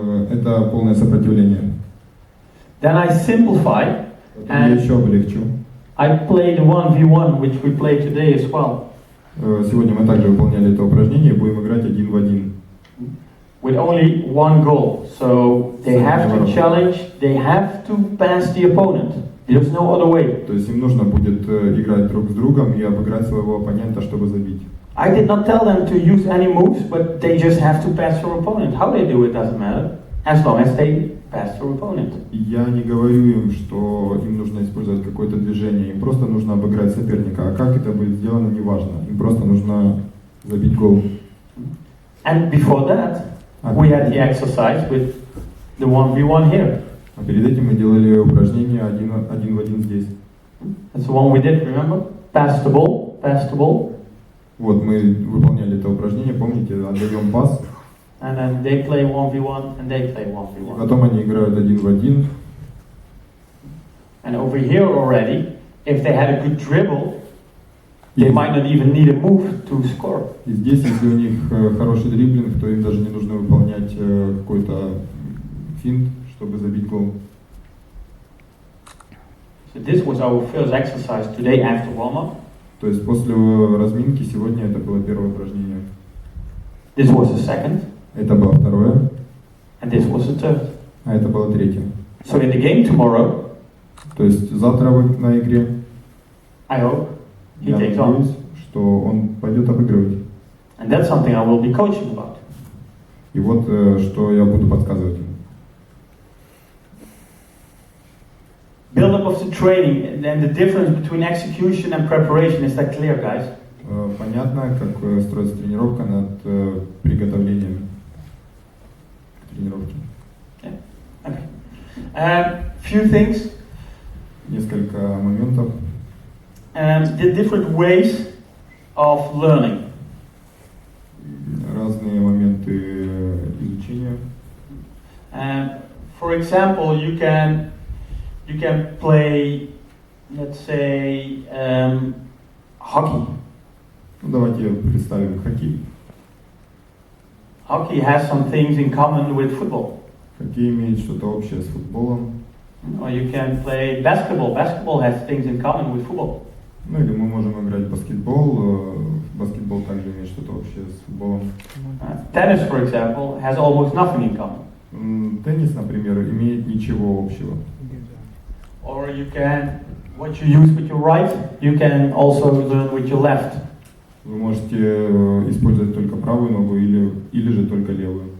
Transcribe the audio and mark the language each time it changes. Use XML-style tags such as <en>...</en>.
<ru>Это полное сопротивление.</ru> <en>Then I simplify</en> <ru>Я еще облегчу.</ru> <en>I played 1v1, which we played today as well.</en> <ru>Сегодня мы также выполняли это упражнение и будем играть 1 в 1.</ru> <en>With only one goal. So they have to challenge, they have to pass the opponent. There's no other way.</en> <ru>То есть им нужно будет играть друг с другом и обыграть своего оппонента, чтобы забить.</ru> <en>I did not tell them to use any moves, but they just have to pass their opponent. How they do it doesn't matter, as long as they pass their opponent.</en> <ru>Я не говорю им, что им нужно использовать какое-то движение, им просто нужно обыграть соперника. А как это будет сделано, неважно. Им просто нужно забить гол.</ru> <en>And before that, we had the exercise with the 1v1 here.</en> <ru>А перед этим мы делали упражнение 1 в 1 здесь.</ru> <en>That's the one we did, remember? Pass the ball, pass the ball.</en> <ru>Вот, мы выполняли это упражнение, помните, отдаем пас.</ru> <en>And then they play 1v1 and they play 1v1.</en> <ru>Потом они играют 1 в 1.</ru> <en>And over here already, if they had a good dribble, they might not even need a move to score.</en> <ru>И здесь, если у них хороший дриблинг, то им даже не нужно выполнять какой-то финт, чтобы забить гол.</ru> <en>So this was our first exercise today after warm-up.</en> <ru>То есть после разминки сегодня это было первое упражнение.</ru> <en>This was the second.</en> <ru>Это было второе.</ru> <en>And this was the third.</en> <ru>А это было третье.</ru> <en>So in the game tomorrow,</en> <ru>то есть завтра на игре,</ru> <en>I hope he</en> <ru>я</ru> <en>takes</en> <ru>надеюсь,</ru> <en>on.</en> <ru>что он пойдет обыгрывать.</ru> <en>And that's something I will be coaching about.</en> <ru>И вот что я буду подсказывать ему.</ru> <en>Build-up of the training and the difference between execution and preparation, is that clear, guys?</en> <ru>Понятно, как строится тренировка над приготовлением к тренировке.</ru> <en>Yeah. Okay. Few things.</en> <ru>Несколько моментов.</ru> <en>The different ways of learning.</en> <ru>Разные моменты изучения.</ru> <en>For example, you can play, let's say, hockey.</en> <ru>Ну, давайте представим хоккей.</ru> <en>Hockey has some things in common with football.</en> <ru>Хоккей имеет что-то общее с футболом.</ru> <en>Or you can play basketball. Basketball has things in common with football.</en> <ru>Ну или мы можем играть в баскетбол. Баскетбол также имеет что-то общее с футболом.</ru> <en>Tennis, for example, has almost nothing in common.</en> <ru>Теннис, например, имеет ничего общего.</ru> <en>Or you can, what you use with your right, you can also learn with your left.</en> <ru>Вы можете использовать только правую ногу или же только левую.</ru>